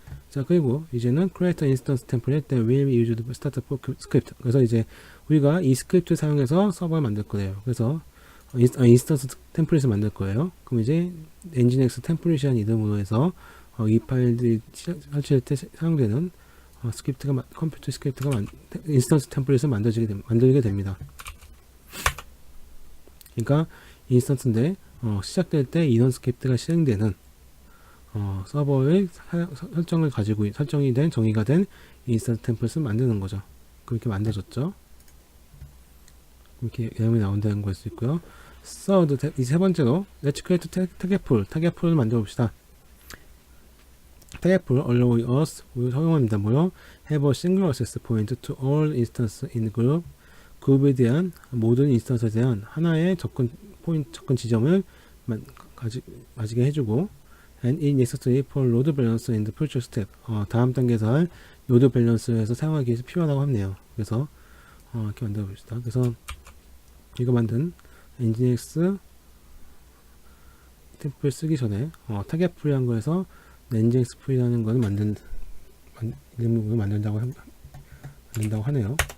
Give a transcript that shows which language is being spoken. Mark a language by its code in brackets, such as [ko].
[ko] 자, 그리고 이제는 [en] create instance template that will be used startup script. [ko] 그래서 이제 우리가 이 스크립트를 사용해서 서버를 만들 거예요. 그래서 인스턴스 템플릿을 만들 거예요. 그럼 이제 엔진엑스 템플릿이라는 이름으로 해서 이 파일들이 설치할 때 사용되는 컴퓨터 스크립트가 인스턴스 템플릿을 만들게 됩니다. 그러니까 인스턴스인데 시작될 때 이런 스크립트가 실행되는 서버의 설정이 된 정의가 된 인스턴스 템플릿을 만드는 거죠. 그렇게 만들어졌죠. 이렇게 내용이 나온다는 걸 수 있고요. 이 세 번째로 [en] Let's create [ko] 타겟풀을 만들어 봅시다. 타겟풀 [en] allow us [ko] 허용합니다. 뭐요? [en] Have a single access point to all instances in group. [ko] 그룹에 대한 모든 인스턴스에 대한 하나의 접근 지점을 가지게 해주고, [en] and is necessary for load balancer in the future step. [ko] 다음 단계에서 할 로드 밸런스에서 사용하기 위해서 필요하다고 합네요. 그래서 이렇게 만들어 봅시다. 그래서 이거 만든 엔진엑스 템플 쓰기 전에 타겟 풀이한 거에서 엔진엑스 풀이라는 거는 이름으로 만든다고 하네요.